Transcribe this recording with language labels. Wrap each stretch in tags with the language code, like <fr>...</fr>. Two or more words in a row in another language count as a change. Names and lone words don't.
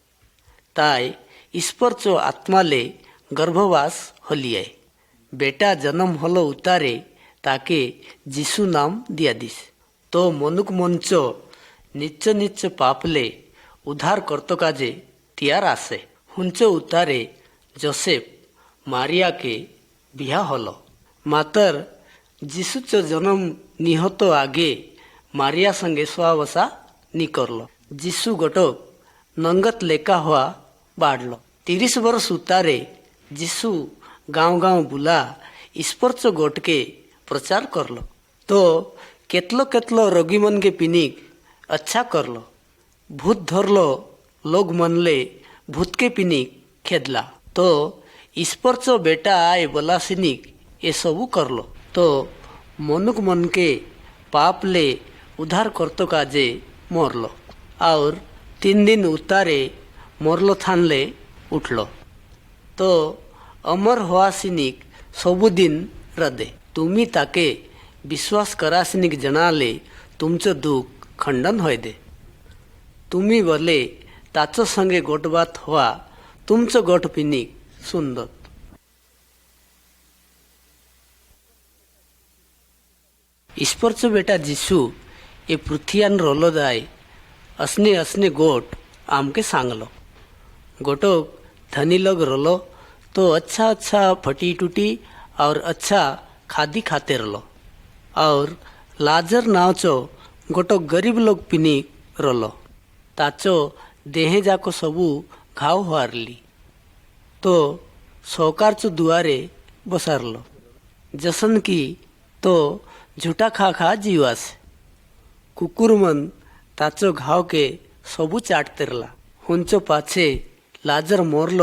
<hlb>ताय ईश्वर चो आत्माले गर्भवास होलिए बेटा जन्म होलो उतारे ताके जीसु नाम दिया दिस तो मनुक मंचो निच्चो निच्चो पापले उद्धार करतो काजे तियार आसे हुंचो उतारे जोसेफ मारिया के बिहा होलो मातर जीसुचो जन्म निहतो आगे मारिया संगे स्वावसा नी करलो जीसु गोटोक नंगत लेका हुआ बाढ़लो 30 वर्ष उतारे जीसु गांव गांव बुला ईश्वरचो गोट के प्रचार करलो तो केतलो केतलो रोगी मन के पिनिक अच्छा करलो भूत धरलो लोग मनले भूत के पिनिक खेदला तो ईश्वरचो बेटा आए बोला सिनिक ये सबू करलो तो मनुक मन के पाप ले उद्धार करतो काजे मोरलो और 3 दिन उतारे मोरलो थानले उठलो तो अमर होआसिनिक सबुदिन रदे तुमी ताके विश्वास करासिनिक जनाले तुमचो दुख खंडन होय दे तुमी बोले ताचो संगे गोटबात हुआ तुमचो गोट पिनिक सुंदर ईश्वरचो बेटा जीसु ए पृथ्वीयान रोलो दाय असने असने गोट आमके सांगलो गोटोक धनी लोग रोलो तो अच्छा अच्छा फटी टूटी और अच्छा खादी खाते रलो और लाजर नावचो गोटोक गरीब लोग पिनिक रोलो ताचो देहे जाको सबू घाव हारली तो सौकारचो दुआरे बसारलो जसन की तो झूठा खा खा जीवास कुकुर मन ताचो घाव के सबू चाटते रला हुंचो पाछे लाजर मोरलो</hlb>